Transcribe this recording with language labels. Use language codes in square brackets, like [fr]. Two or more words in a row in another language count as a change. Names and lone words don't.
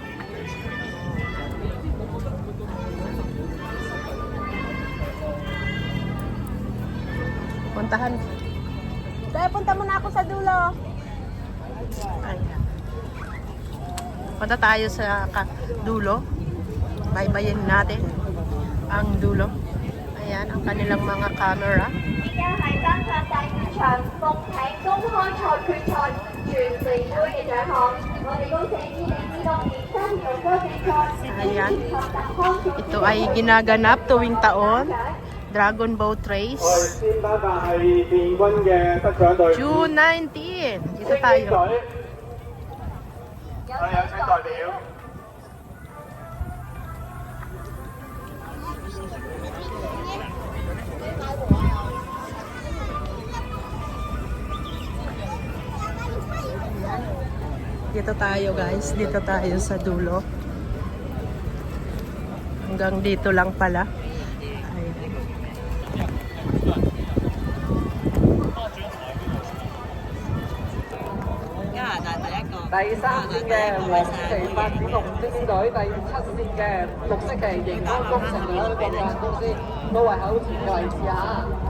[tl] Puntahan. Kaya punta muna ako sa dulo. Ayan. Punta tayo sa dulo. Baybayin natin ang dulo. Ayan ang kanilang mga camera. [yue] 而家係頒發第2場鳳艇公開賽決賽全城杯嘅獎項，我哋恭請2026年7月6日比賽 [tl] Ayan. Ito ay ginaganap tuwing taon. [en] Dragon Boat [yue] 我哋 [en] Race. 先頒發係電軍嘅得獎隊。 [tl] June 19. Dito tayo. [yue] 係有請代表。 [tl] Dito tayo guys. Dito tayo sa dulo. Hanggang dito lang pala. Ayan. [yue] 第3線嘅黃旗發展龍獅隊，第7線嘅綠色旗盈安工程有限公司，都係口前嘅位置嚇。